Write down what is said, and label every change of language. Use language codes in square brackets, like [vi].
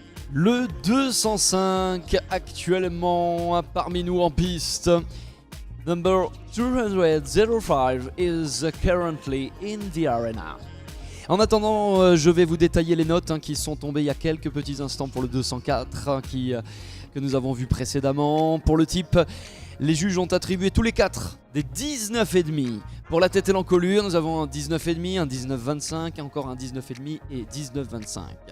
[fr] Le 205 actuellement parmi nous en piste. [en] Number 205 is currently in the arena. [fr] En attendant, je vais vous détailler les notes qui sont tombées il y a quelques petits instants pour le 204 que nous avons vu précédemment. Pour le type, les juges ont attribué tous les 4 des 19,5. Pour la tête et l'encolure, nous avons un 19,5, un 19,25, encore un 19,5 et 19,25.